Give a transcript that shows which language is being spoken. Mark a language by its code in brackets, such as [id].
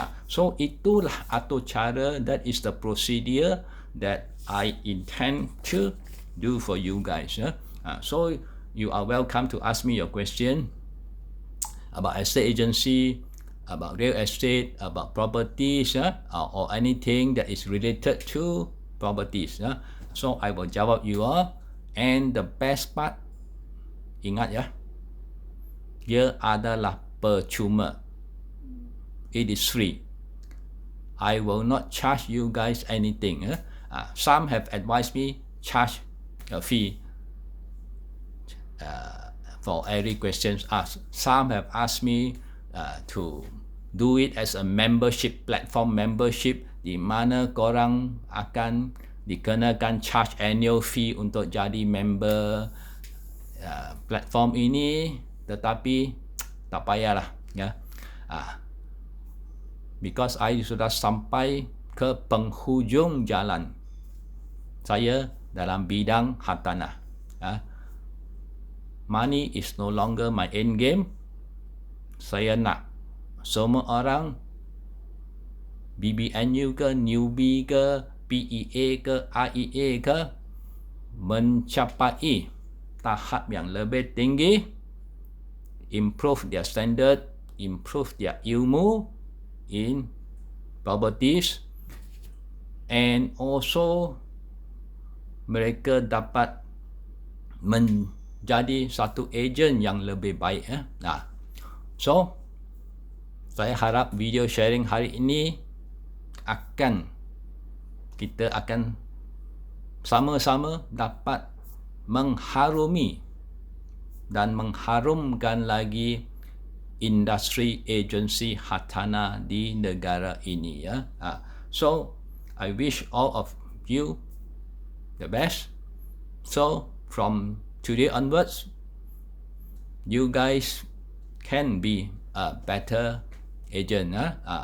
[en] So [ms] itulah atau cara, [en] that is the procedure that I intend to do for you guys. So you are welcome to ask me your question about estate agency, about real estate, about properties, or anything that is related to properties. So I will jawab you all. [ms] And the best part, ingat ya, dia adalah percuma. [en] It is free. I will not charge you guys anything. Some have advised me charge a fee for every question asked. Some have asked me to do it as a membership platform, membership [ms] di mana korang akan dikenakan [en] charge annual fee [ms] untuk jadi [en] member platform [ms] ini, tetapi tak payahlah ya. [en] Because I [ms] sudah sampai ke penghujung jalan saya dalam bidang hartanah. [en] Money is no longer my end game. [ms] Saya nak semua orang, BBNU ke, newbie ke, PEA ke, IEA ke, mencapai tahap yang lebih tinggi, [en] improve their standard, improve their [ms] ilmu [en] in properties, and also [ms] mereka dapat menjadi satu ejen yang lebih baik. So saya harap video sharing hari ini kita akan sama-sama dapat mengharumi dan mengharumkan lagi industri agensi hartanah di negara ini ya. [en] So I wish all of you the best. So from today onwards, you guys can be a better agent.